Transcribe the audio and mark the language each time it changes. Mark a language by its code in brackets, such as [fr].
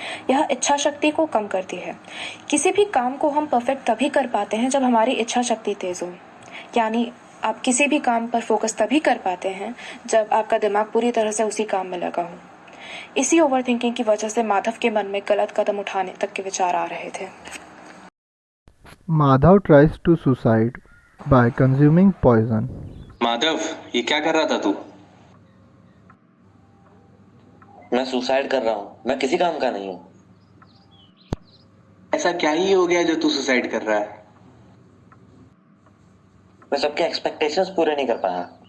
[hi] यह इच्छा शक्ति को कम करती है। किसी भी काम को हम परफेक्ट तभी कर पाते हैं जब हमारी इच्छा शक्ति तेज हो। यानी आप किसी भी काम पर फोकस तभी कर पाते हैं जब आपका दिमाग पूरी तरह से उसी काम में लगा हो। इसी ओवरथिंकिंग की वजह से माधव के मन में गलत कदम उठाने तक के विचार आ रहे थे। [en] Madhav tries to suicide by consuming poison. [hi] Madhav, ये क्या कर रहा था तू? मैं सुसाइड कर रहा हूँ, मैं किसी काम का नहीं हूँ। ऐसा क्या ही हो गया जो तू सुसाइड कर रहा है? मैं सबके एक्सपेक्टेशंस पूरे नहीं कर पाया।